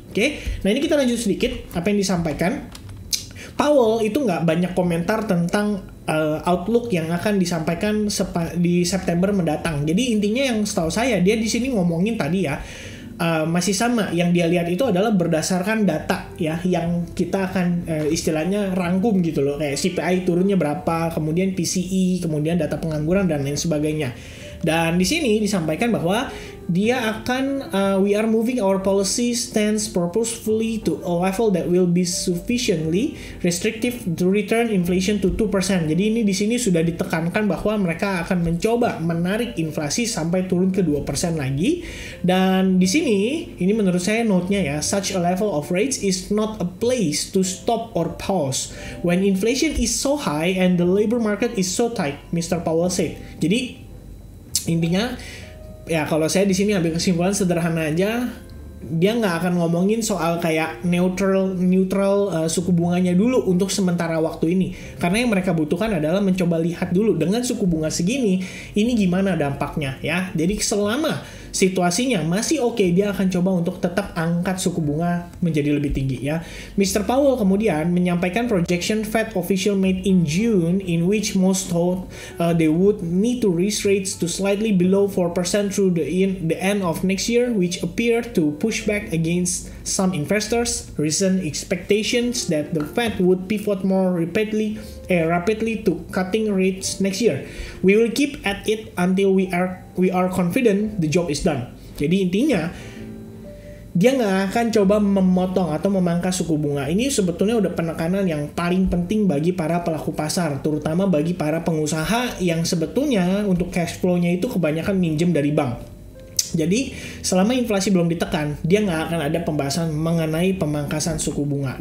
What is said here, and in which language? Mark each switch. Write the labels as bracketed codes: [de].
[id] Oke? Nah, ini kita lanjut sedikit apa yang disampaikan. Powell itu nggak banyak komentar tentang outlook yang akan disampaikan di September mendatang. Jadi intinya yang setahu saya dia di sini ngomongin tadi ya masih sama. Yang dia lihat itu adalah berdasarkan data ya yang kita akan istilahnya rangkum gitu loh. Kayak CPI turunnya berapa, kemudian PCE, kemudian data pengangguran dan lain sebagainya. Dan di sini disampaikan bahwa dia akan [en] we are moving our policy stance purposefully to a level that will be sufficiently restrictive to return inflation to 2%. [id] Jadi ini di sini sudah ditekankan bahwa mereka akan mencoba menarik inflasi sampai turun ke 2% lagi. Dan di sini ini menurut saya note-nya ya, [en] such a level of rates is not a place to stop or pause when inflation is so high and the labor market is so tight, Mr. Powell said. [id] Jadi intinya ya kalau saya di sini ambil kesimpulan sederhana aja, dia nggak akan ngomongin soal kayak neutral suku bunganya dulu untuk sementara waktu ini, karena yang mereka butuhkan adalah mencoba lihat dulu dengan suku bunga segini ini gimana dampaknya ya. Jadi selama situasinya masih oke, dia akan coba untuk tetap angkat suku bunga menjadi lebih tinggi ya. [en] Mr. Powell [id] kemudian menyampaikan [en] projection Fed official made in June in which most thought they would need to raise rates to slightly below 4% through the end of next year, which appear to push back against some investors' recent expectations that the Fed would pivot more rapidly to cutting rates next year. We will keep at it until we are confident the job is done. [id] Jadi intinya dia nggak akan coba memotong atau memangkas suku bunga. Ini sebetulnya udah penekanan yang paling penting bagi para pelaku pasar, terutama bagi para pengusaha yang sebetulnya untuk cash flow-nya itu kebanyakan minjem dari bank. Jadi selama inflasi belum ditekan, dia nggak akan ada pembahasan mengenai pemangkasan suku bunga.